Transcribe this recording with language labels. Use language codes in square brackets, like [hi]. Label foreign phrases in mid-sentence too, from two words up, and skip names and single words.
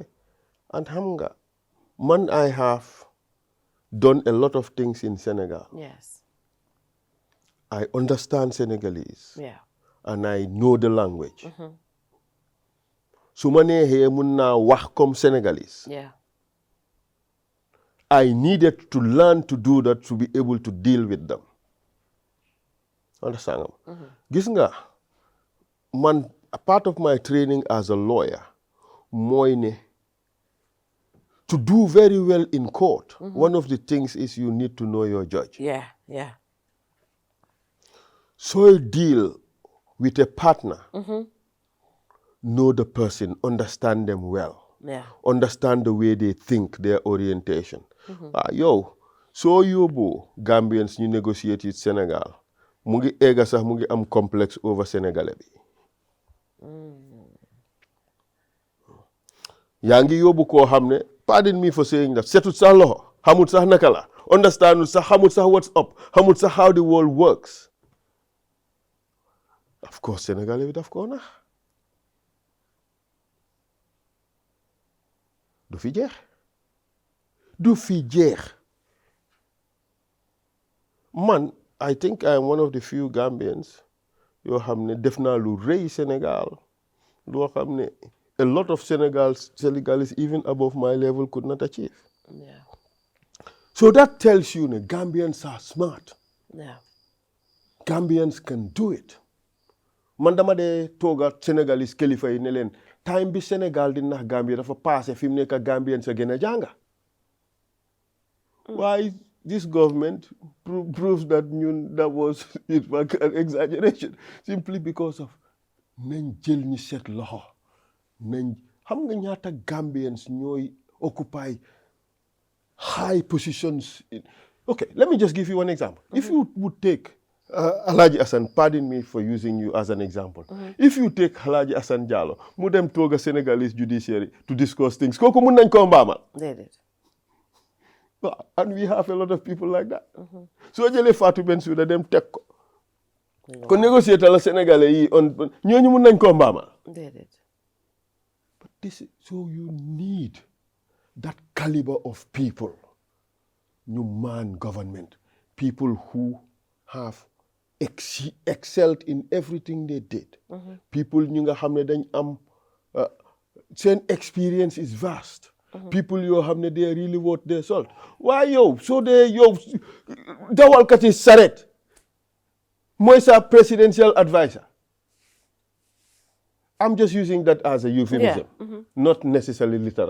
[en] And Hamga, man, I have done a lot of things in Senegal. Yes. I understand Senegalese. Yeah. And I know the language. So many here [wo] munna wax [en] comme Senegalese. Yeah. I needed to learn to do that to be able to deal with them. Understand? [wo] Gis nga, man, [en] a part of my training as a lawyer, [wo] mooy ne, [en] to do very well in court, one of the things is you need to know your judge. Yeah, yeah. So you deal with a partner, know the person, understand them well. Yeah. Understand the way they think, their orientation. [wo] So yóbbu Gambians ñu [en] negotiate with Senegal [wo] mu ngi egga sax mu ngi am complexe over Sénégalais bi. Yaa ngi yóbbu koo xam ne, [en] pardon me for saying that, [wo] setut sax loxo, xamut sax naka la, understandul sax, xamut sax [en] what's up, [wo] xamut sax [en] how the world works. Of course, [wo] Sénégalais bi daf ko nax. Du fi jeex. Du fi jeex. Man, [en] I think I am one of the few Gambians [wo] yoo xam ne def naa lu rëy Sénégal loo xam ne [en] a lot of Senegalese even above my level could not achieve. Yeah. So that tells you that Gambians are smart. Yeah. Gambians can do it. [wo] Man dama de tooga Senegalese kilifa yi ne leen time bi Sénégal di nax Gambia dafa passé fi mu nekk Gambians a gën a jànga. [en] Why this government proves that that was an exaggeration simply because of [wo] nañ jël ñi set loxo nañ xam nga ñaata [en] Gambians ñooy occupy high positions. Okay, let me just give you one example. If you would take Alhaji Hassan, pardon me for using you as an example. If you take Alhaji Hassan Jallow [wo] mu dem toga [en] Senegalese judiciary to discuss things [wo] kooku mun nañ ko mbaamal. [en] They did. And we have a lot of people like that. [wo] So jëlee Fatou Bensouda dem teg ko. Ko négocier la Sénégalais yi on ñooñu mun nañ ko mbaamal. [en] They did. But so you need that caliber of people. [wo] Ñu man government. [en] People who have excelled in everything they did. [wo] People ñu nga xam ne dañ am seen [en] experience is vast. People [wo] yoo xam ne [en] they really worth their salt. [wo] Waaye yow soo dee yow dawalkat yi saret mooy sa presidential advisor. [en] I'm just using that as a euphemism, not necessarily literal.